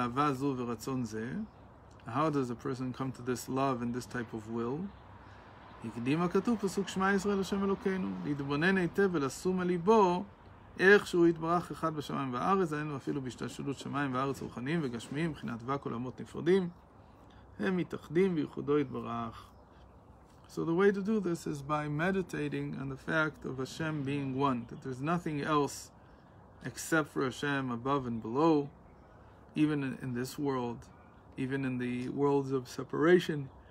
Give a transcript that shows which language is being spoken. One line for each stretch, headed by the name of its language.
English: How does a person come to this love and this type of will?
Hebrew: הקדים הכתוב פסוק שמע ישראל השם אלוקינו, להתבונן היטב ולשום על ליבו איך שהוא יתברך אחד בשמיים והארץ, היינו אפילו בהשתלשלות שמיים וארץ רוחניים וגשמיים, מבחינת ואק עולמות נפרדים, הם מתאחדים וייחודו יתברך.
English: So the way to do this is by meditating on the fact of Hashem being one, that there's nothing else except for Hashem above and below, even in this world, even in the worlds of separation.